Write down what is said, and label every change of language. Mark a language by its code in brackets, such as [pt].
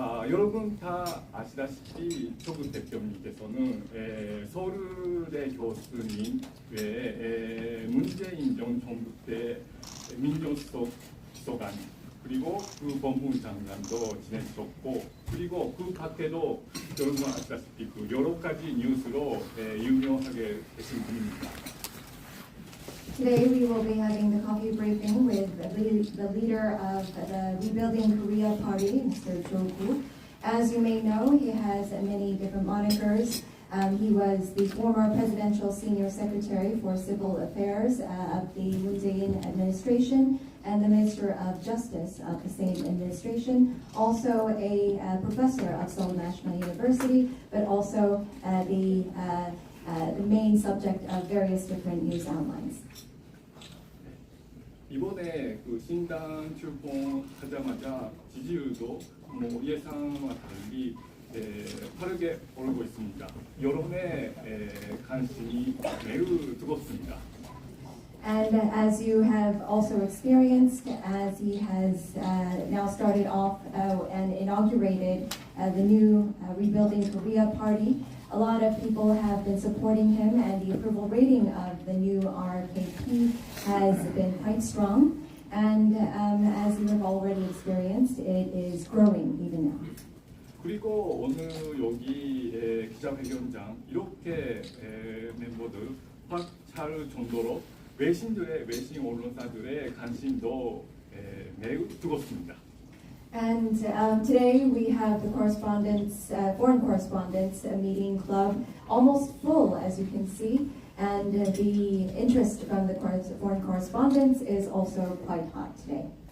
[ko] 여러분 다 아시다시피 조국 대표님께서는 서울대 교수님 외에 문재인 정부 때 민정수석 비서관 그리고 그 법무부 장관도 지내셨고 그리고 그 밖에도 여러분 아시다시피 그 여러 가지 뉴스로 유명하게 되신 분입니다. [en] Today we will be having the coffee briefing with the leader of the Rebuilding Korea Party, Mr. Joku. As you may know, he has many different monikers. He was the former presidential senior secretary for civil affairs of the Moon Jae-in administration and the Minister of Justice of the same administration. Also a professor of Seoul National University, but also the main subject of various different news outlines. [ko] 이번에 그 신당 출범하자마자 지지율도 예상과 달리 빠르게 오르고 있습니다. 여론의 관심이 매우 뜨겁습니다. [en] And as you have also experienced, as he has now started off and inaugurated the new Rebuilding Korea Party, a lot of people have been supporting him, and the approval rating of the new RKP has been quite strong. And as you have already experienced, it is growing even now. [ko] 그리고 오늘 여기 기자회견장 이렇게 멤버들 확 찰 정도로 외신 언론사들의 관심도 매우 뜨겁습니다. [en] And today we have the correspondents, foreign correspondents meeting club almost full, as you can see, and the interest from the foreign correspondents is also quite hot today.